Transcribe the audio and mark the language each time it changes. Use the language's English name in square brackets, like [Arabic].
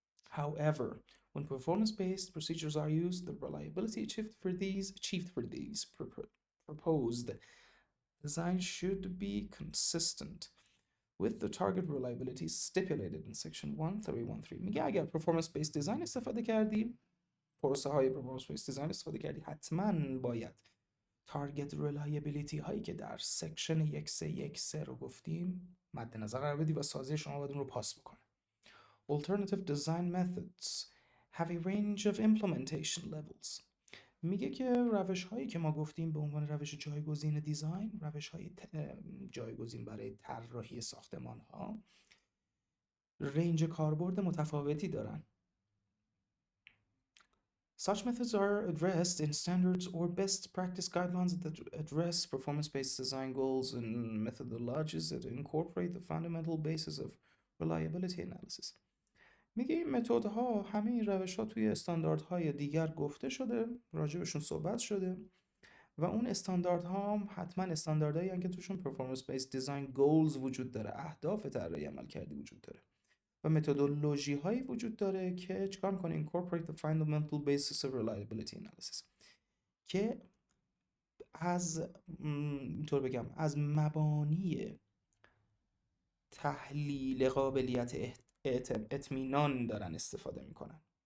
[English] However, when performance-based procedures are used, the reliability achieved for these proposed design should be consistent with the target reliability stipulated in section 1313. [Persian] میگه اگر performance-based design استفاده کردی، پروسه های performance-based design استفاده کردی، حتما باید تارگت reliability هایی که در سکشن 1313 رو گفتیم مد نظر قرار بدی و سازی شما باید اون رو پاس بکنه. [English] Alternative design methods have a range of implementation levels. [Persian] میگه که روش هایی که ما گفتیم به عنوان روش جایگزین دیزاین، روش های جایگزین برای طراحی ساختمان ها، رنج کاربرد متفاوتی دارن. [English] Such methods are addressed in standards or best practice guidelines that address performance-based design goals and methodologies that incorporate the fundamental basis of reliability analysis. [Persian] میگه این متدها، همه این روش‌ها توی استانداردهای دیگر گفته شده، راجبشون صحبت شده و اون استانداردها هم حتما استانداردهایی هستند که توشون performance-based design goals وجود داره، اهداف طراحی عملکردی وجود داره و متدولوژی هایی وجود داره که چیکار میکنه [English] incorporate the fundamental basis of reliability analysis، [Persian] که از اینطور بگم از مبانی تحلیل قابلیت اطمینان دارن استفاده میکنن.